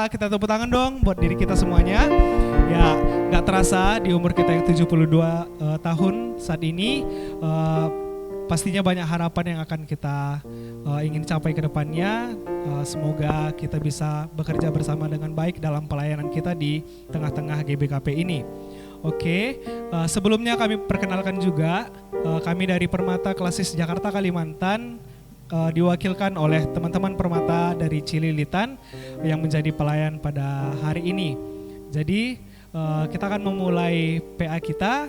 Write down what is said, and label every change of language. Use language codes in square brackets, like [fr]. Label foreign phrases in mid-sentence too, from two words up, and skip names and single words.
[id] Kita tepuk tangan dong buat diri kita semuanya. Ya, gak terasa di umur kita yang 72 tahun saat ini, pastinya banyak harapan yang akan kita ingin capai ke depannya. Semoga kita bisa bekerja bersama dengan baik dalam pelayanan kita di tengah-tengah GBKP ini. Oke, sebelumnya kami perkenalkan juga, kami dari Permata Klasis Jakarta Kalimantan diwakilkan oleh teman-teman Permata dari Cililitan yang menjadi pelayan pada hari ini. Jadi kita akan memulai PA kita.